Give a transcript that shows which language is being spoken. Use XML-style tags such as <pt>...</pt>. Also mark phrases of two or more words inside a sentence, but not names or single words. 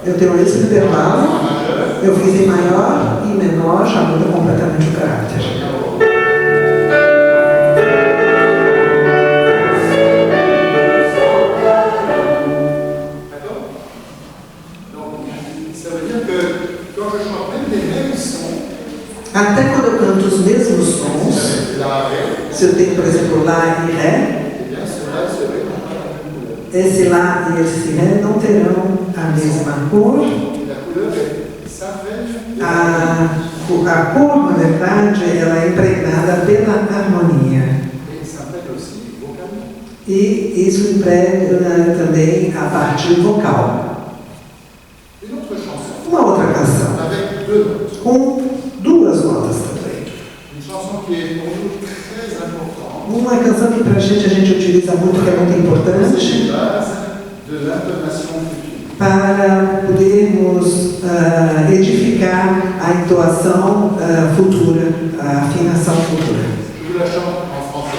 <pt>Eu tenho esse intervalo,</pt> <fr>En majeur.</fr> <pt>eu fiz em maior e menor, já muda completamente o caráter.</pt> <fr>D'accord? Donc, ça veut dire que quand je chante même les mêmes sons,</fr> <pt>Até quando eu canto os mesmos sons,</pt> <fr>avec la ré,</fr> <pt>se eu tenho, por exemplo, Lá e Ré,</pt> <fr>eh bien cela serait non pas la même couleur.</fr> <pt>esse lá e esse ré não terão a mesma cor.</pt> <fr>La couleur s'invègne.</fr> <pt>A cor, na verdade, ela é impregnada pela harmonia.</pt> <fr>Et s'imprègne aussi vocalement.</fr> <pt>E isso impregna também a parte vocal.</pt> <fr>Une autre chanson</fr> <pt>Uma outra canção,</pt> <fr>avec deux notes.</fr> <pt>com duas notas também.</pt> <fr>Une chanson qui est pour nous très importante.</fr> <pt>Uma canção que pra gente a gente utiliza muito, que é muito</pt> <fr>C'est</fr> <pt>importante,</pt> <fr>une base de l'intonation future.</fr> <pt>para podermos edificar a entoação futura, a afinação futura.</pt> <fr>Je vous la chante en français.</fr>